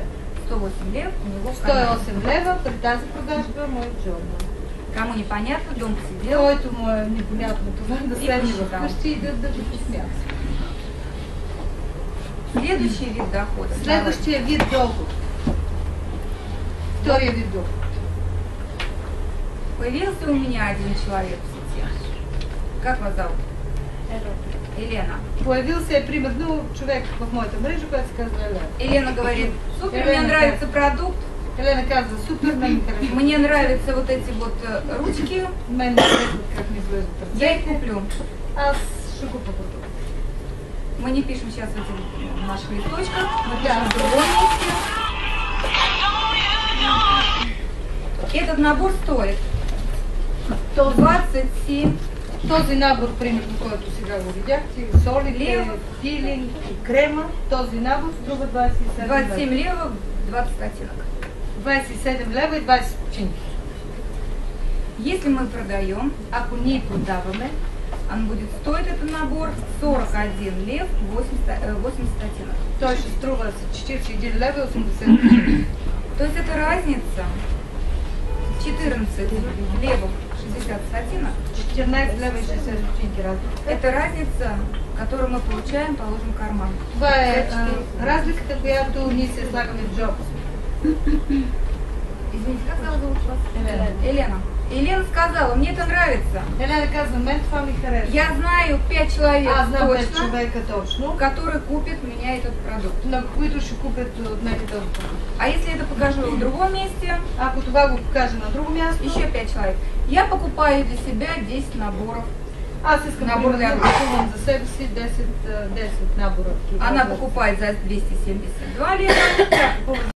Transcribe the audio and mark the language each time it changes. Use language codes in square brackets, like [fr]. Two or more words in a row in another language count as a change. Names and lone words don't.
[ru] 108 лев у него в кармане. [bg] 108 лева при тази продажба му е джобна. [ru] Кому непонятно, дом посидел. [bg] Който му е непонятно това, да [ru] И [bg] седне [ru] посчитал. [bg] вкъщи и да го посмята. [ru] Следующий вид дохода. [bg] Следващия вид доход. Втория вид доход. [ru] Появился у меня один человек в сети. Как вас зовут? Елена. [bg] Появил се примерно човек в моята мрежа, който се казва Елена. [ru] Елена говорит, супер, [bg] Елена, [ru] мне нравится продукт, [bg] Елена казва, супер, мен харесва. [ru] мне нравятся вот эти вот ручки, [bg] Мен не харесват как ми изглеждат [ru] я их [bg] ръцете. [ru] куплю. [bg] Аз ще купя продукт. [ru] Мы не пишем сейчас в этих наших листочках, мы [bg] Да. [ru] пишем в другом месте. Этот набор стоит 27 [bg] Този набор, примерно, който сега го видяхте, солите, Лева. пилинг и крема, този набор струва 27 лева. 27 лева, 20 стотинок. 27 лева и 20 стотинки. [ru] Если мы продаем, [bg] Ако ние продаваме, [ru] он будет стоить этот набор 41 лев 80 стотинок. [bg] той ще струва 41 лева и 80 стотинки. [ru] То есть это разница 14 левов 60 стотинок. [bg] 14 лева и 60 стотинки разлика. [ru] Это разница, которую мы получаем, положим в карман. [bg] Това е разликата, която ние се слагаме в джоб. [ru] Извините, как зовут вас? Елена. [bg] Елена. [ru] Елена сказала, мне это нравится. [bg] Елена казва, мен това ми харесва. [ru] Я знаю 5 человек [bg] Аз знам 5 [ru] точно, [bg] човека точно, [ru] которые купят у меня этот продукт. [bg] на които ще купят от мен този продукт. [ru] А если это покажу в другом месте, [bg] Ако това го покажа на друго място, [ru] еще 5 человек. Я покупаю для себя 10 наборов. [bg] аз искам [ru] Набор [bg] примерно [ru] для [bg] да купувам за себе си 10 набора. [ru] Она покупает за 272 лева. [bg] Тя купува